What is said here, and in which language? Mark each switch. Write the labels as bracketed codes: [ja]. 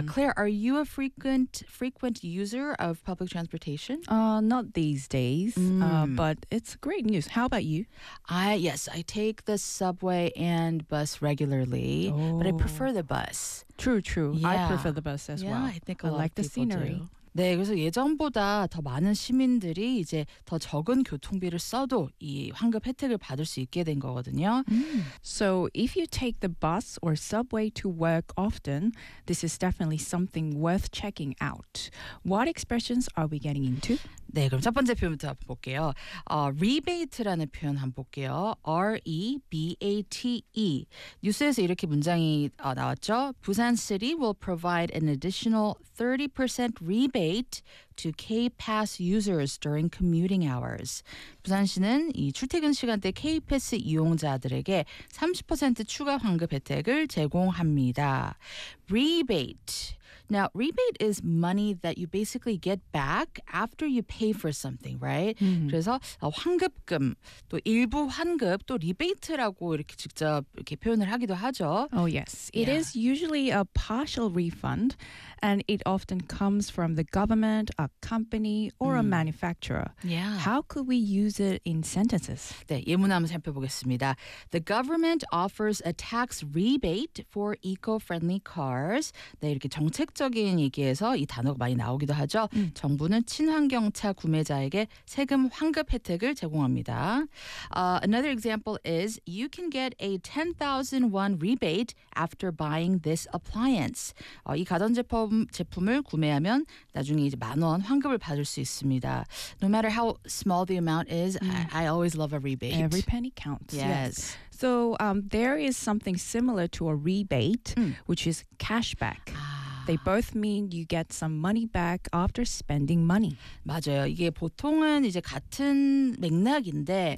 [en] Claire, are you a frequent user of public transportation? Not these days, but it's great news. How about you? Yes, I take the subway and bus regularly, but I prefer the bus. True. Yeah. I prefer the bus as well. Yeah, I think a lot like of the scenery. Do. [ko] 네, 그래서 예전보다 더 많은 시민들이 이제 더 적은 교통비를 써도 이 환급 혜택을 받을 수 있게 된 거거든요. [en] So if you take the bus or subway to work often, this is definitely something worth checking out. What expressions are we getting into? [ko] 네, 그럼 첫 번째 표현부터 한번 볼게요. Rebate라는 표현 한번 볼게요. R-E-B-A-T-E. 뉴스에서 이렇게 문장이 나왔죠. [en] Busan City will provide an additional 30% rebate to K-Pass users during commuting hours. [ko] 부산시는 이 출퇴근 시간대 K-Pass 이용자들에게 30% 추가 환급 혜택을 제공합니다. [en] Rebate. Now, rebate is money that you basically get back after you pay for something, right? Mm-hmm. [ko] 그래서 환급금, 또 일부 환급, 또 리베이트라고 이렇게 직접 이렇게 표현을 하기도 하죠. [en] Oh, yes. It is usually a partial refund, and it often comes from the government, a company, or a manufacturer. Yeah. How could we use it in sentences? [ko] 네, 예문 한번 살펴보겠습니다. [en] The government offers a tax rebate for eco-friendly cars. [ko] 네, 이렇게 정책적인 얘기에서 이 단어가 많이 나오기도 하죠. 정부는 친환경차 구매자에게 세금 환급 혜택을 제공합니다. [en] Another example is you can get a 10,000 won rebate after buying this appliance. [ko] 이 가전제품을 구매하면 나중에 이제 만 원 환급을 받을 수 있습니다. [en] No matter how small the amount is, I always love a rebate. Every penny counts. Yes. So there is something similar to a rebate, which is cashback. They both mean you get some money back after spending money. [ko] 맞아요. 이게 보통은 이제 같은 맥락인데.